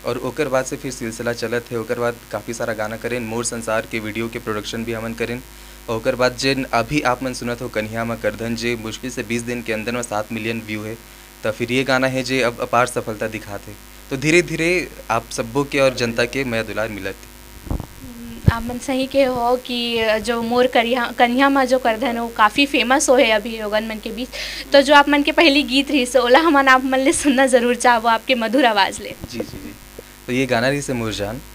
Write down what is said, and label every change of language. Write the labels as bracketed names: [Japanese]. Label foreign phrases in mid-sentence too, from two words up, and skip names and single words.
[Chhattisgarhi] और ओकर बाद से फिर सिलसिला चलत है। ओकर बाद काफ़ी सारा गाना करें, मोर संसार के वीडियो के प्रोडक्शन भी हमन करें। और ओकर बाद जिन अभी आप मन सुनत हो कन्हैया माँ करधन, जे मुश्किल से 20 दिन के अंदर में 7 [English] million view [Chhattisgarhi] है। तो फिर ये गाना है जे अब अपार सफलता दिखाते। तो धीरे धीरे आप सब्बों के और जनता के मैं दुलार मिलत। आप मन सही के हो कि जो मोर कन्हैया माँ जो करधन वो काफ़ी फेमस हो है अभी लोगन मन के बीच। तो जो आप मन के पहली गीत रही से ओला हमन आप मन ले सुनना ज़रूर चाहो आपके मधुर आवाज़ ले। जी जी जी। तो ये गाना रही से मुरजान।